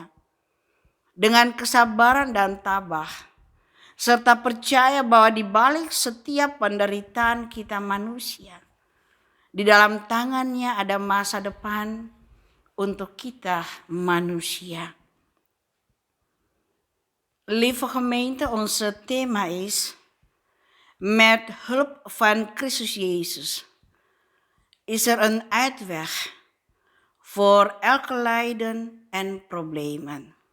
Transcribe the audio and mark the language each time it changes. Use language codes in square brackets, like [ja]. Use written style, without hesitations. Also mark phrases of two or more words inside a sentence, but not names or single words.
[id] Dengan kesabaran dan tabah, serta percaya bahwa di balik setiap penderitaan kita manusia, di dalam tangannya ada masa depan untuk kita manusia. [nl] Lieve gemeente, onze thema is: met hulp van Christus Jezus is er een uitweg voor elke lijden en problemen.